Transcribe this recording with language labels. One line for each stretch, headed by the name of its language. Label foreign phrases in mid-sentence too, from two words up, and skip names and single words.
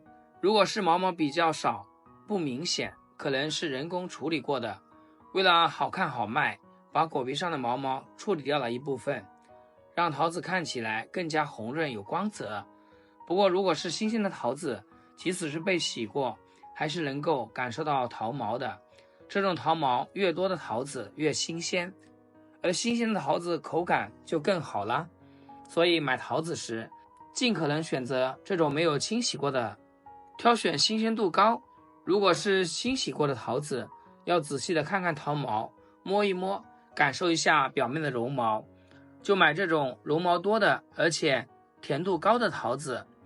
Chinese: 如果是毛毛比較少，不明顯，可能是人工處理過的。為了好看好賣， 把果皮上的毛毛處理掉了一部分，讓桃子看起來更加紅潤有光泽。不過如果是新鮮的桃子，即使是被洗過，還是能夠感受到桃毛的。這種桃毛越多的桃子越新鮮，而新鮮的桃子口感就更好了。所以買桃子時，盡可能選擇這種沒有清洗過的，挑選新鮮度高。如果是清洗過的桃子，要仔細的看看桃毛，摸一摸，感受一下表面的絨毛，就買這種絨毛多的而且甜度高的桃子。